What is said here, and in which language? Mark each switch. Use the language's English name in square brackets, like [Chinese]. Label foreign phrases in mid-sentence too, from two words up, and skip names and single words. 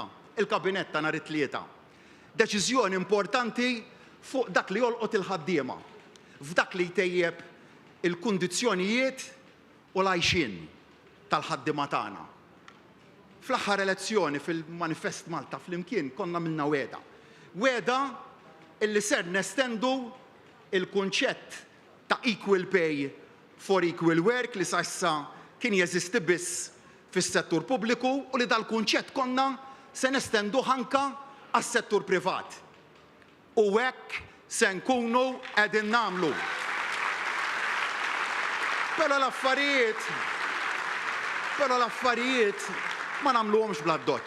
[Maltese] Il-kabinett ta' nhar it-tlieta. Deċiżjoni importanti fuq dak li jolqot il-ħaddiema, f'dak li jtejjeb il-kundizzjonijiet u l-għajxin tal-ħaddiema tagħna. fl-aħħar elezzjoni fil-Manifest Malta flimkien konna minna weda. Weda illi ser nestendu il-kunċett ta' [English] equal pay for equal work [Maltese] li sa issa kien jeżisti biss fis-settur pubbliku u li dal-kunċett konna se nestendu ħanka għas-settur privat. U hekk se nkunu qegħdin nagħmlu. Però l-affarijiet ma nagħmluhomx bla doċċ.